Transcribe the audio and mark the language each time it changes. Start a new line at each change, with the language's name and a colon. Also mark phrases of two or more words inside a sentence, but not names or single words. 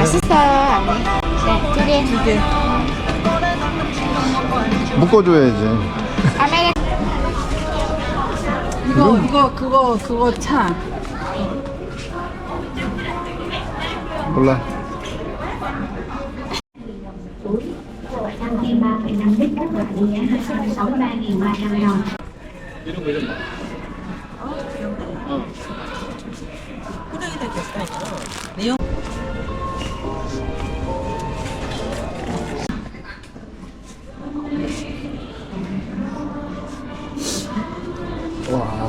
Korean: 맛있어요 언니 네 2개 묶어줘야지. 아메리 그거 차. 몰라.
Vietnamese: 123,5 lít các loại giá 263.300 đồng.
Korean: 이런 거 이런 거. 와,